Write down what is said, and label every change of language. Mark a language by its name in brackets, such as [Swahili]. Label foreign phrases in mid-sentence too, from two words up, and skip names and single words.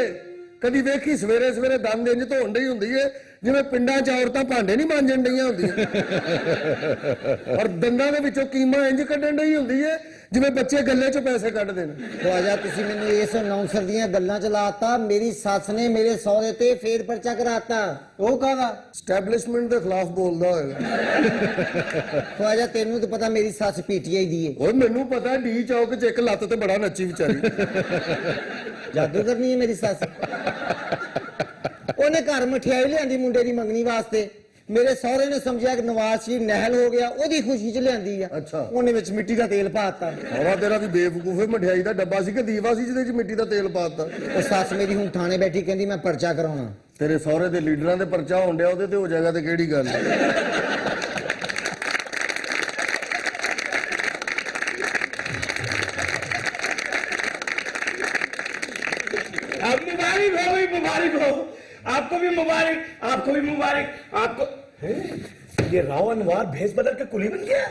[Punjabi] ਕਦੀ ਵੇਖੀ ਸਵੇਰੇ ਸਵੇਰੇ ਦੰਦ ਇੰਜ ਧੋਣ ਡਈ ਹੁੰਦੀ ਹੈ ਜਿਵੇਂ ਪਿੰਡਾਂ ਚ ਔਰਤਾਂ ਭਾਂਡੇ ਨਹੀਂ ਮਾਂਜਣ ਡਈਆਂ ਹੁੰਦੀਆਂ। ਔਰ ਦੰਦਾਂ ਦੇ ਵਿਚੋਂ ਕੀਮਾ ਇੰਜ ਕੱਢਣ ਡਈ ਹੁੰਦੀ ਹੈ ਜਿਵੇਂ ਬੱਚੇ ਗੱਲੇ ਚੋਂ ਪੈਸੇ ਕੱਢਦੇ ਨੇ। ਖ਼ਵਾਜਾ ਤੁਸੀਂ ਮੈਨੂੰ ਇਸ ਅਨਾਊਂਸਰ ਦੀਆਂ ਗੱਲਾਂ ਚ ਲਾਤਾ। ਮੇਰੀ ਸੱਸ ਨੇ ਮੇਰੇ ਸੌਦੇ ਤੇ ਫੇਰ ਪਰਚਾ ਕਰਾਤਾ। ਉਹ ਕਾਹਦਾ? ਸਟੈਬਲਿਸ਼ਮੈਂਟ ਦੇ ਖਿਲਾਫ ਬੋਲਦਾ ਹੋਏਗਾ। ਖ਼ਵਾਜਾ ਤੈਨੂੰ ਤੋ ਪਤਾ ਮੇਰੀ ਸੱਸ ਪੀਟੀਆਈ ਦੀ ਹੈ। ਓਏ ਮੈਨੂੰ ਪਤਾ, ਡੀ ਚੌਕ 'ਚ ਇੱਕ ਲੱਤ ਤੇ ਬੜਾ ਨੱਚੀ ਵਿਚਾਰੀ। ਜਾਦੂ ਕਰਨੀ ਹੈ ਮੇਰੀ ਸੱਸ। ਉਹਨੇ ਘਰ ਮਠਿਆਈ ਲਿਆਂਦੀ ਮੁੰਡੇ ਦੀ ਮੰਗਣੀ ਵਾਸਤੇ। ਮੇਰੇ ਸਹੁਰੇ ਨੇ ਸਮਝਿਆ ਕਿ ਨਵਾਜ਼ ਸ਼ਰੀਫ ਨਹਿਲ ਹੋ ਗਿਆ, ਉਹਦੀ ਖੁਸ਼ੀ 'ਚ ਲਿਆਂਦੀ ਆ। ਅੱਛਾ। ਉਹਨੇ ਵਿੱਚ ਮਿੱਟੀ ਦਾ ਤੇਲ ਪਾਤਾ। ਹਵਾ ਤੇਰਾ ਵੀ ਬੇਵਕੂਫ ਹੈ, ਮਠਿਆਈ ਦਾ ਡੱਬਾ ਸੀ ਕਿ ਦੀਵਾ ਸੀ ਜਿਹਦੇ 'ਚ ਮਿੱਟੀ ਦਾ ਤੇਲ ਪਾਤਾ। ਉਹ ਸੱਸ ਮੇਰੀ ਹੁਣ ਥਾਣੇ ਬੈਠੀ ਕਹਿੰਦੀ ਮੈਂ ਪਰਚਾ ਕਰਾਉਣਾ। ਤੇਰੇ ਸਹੁਰੇ ਦੇ ਲੀਡਰਾਂ ਦੇ ਪਰਚਾ ਹੋਣ ਡਿਆ, ਉਹਦੇ ਤੇ ਹੋ ਜਾਏਗਾ ਤੇ ਕਿਹੜੀ ਗੱਲ ਹੈ। [Urdu] اب مبارک ہو، آپ کو بھی مبارک، آپ کو بھی مبارک، آپ کو. یہ راؤ انوار بھیس بدل کے قلی بن گیا.